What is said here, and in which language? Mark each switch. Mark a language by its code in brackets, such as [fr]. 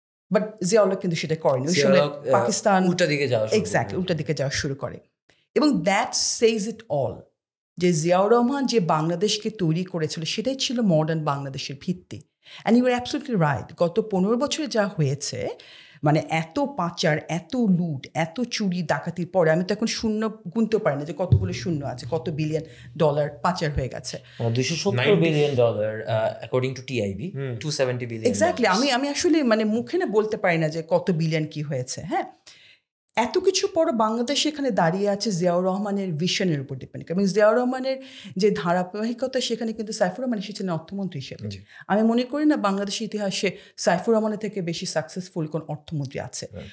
[bn] But Ziaullah কিন্তু সেটা করেনি। ওই সময় পাকিস্তান উল্টা দিকে যাওয়া শুরু করে, এবং [en] that says it all, [bn] যে জিয়াউর রহমান যে বাংলাদেশকে তৈরি করেছিল সেটাই ছিল মডার্ন বাংলাদেশের ভিত্তি। [en] And you are absolutely right. [bn] গত 15 বছরে যা হয়েছে, মানে এত পাচার, এত লুট, এত চুরি ডাকাতির পরে আমি তো এখন শূন্য গুনতে পারি না যে কতগুলো শূন্য আছে, কত বিলিয়ন ডলার পাচার হয়ে গেছে। [en] $270 billion according to TIB, 270 billion। [bn] Exactly, আমি আসলে মানে মুখে না বলতে পারি না যে কত বিলিয়ন কি হয়েছে। হ্যাঁ, এত কিছু পর বাংলাদেশ এখানে দাঁড়িয়ে আছে জিয়াউর রহমানের ভিশনের উপর ডিপেন্ড করে, এবং জিয়াউর রহমানের যে ধারাবাহিকতা, সেখানে কিন্তু সাইফুর রহমান এসেছেন অর্থমন্ত্রী হিসেবে। আমি মনে করি না বাংলাদেশের ইতিহাসে সাইফুর রহমানের থেকে বেশি সাকসেসফুল কোন অর্থমন্ত্রী আছে।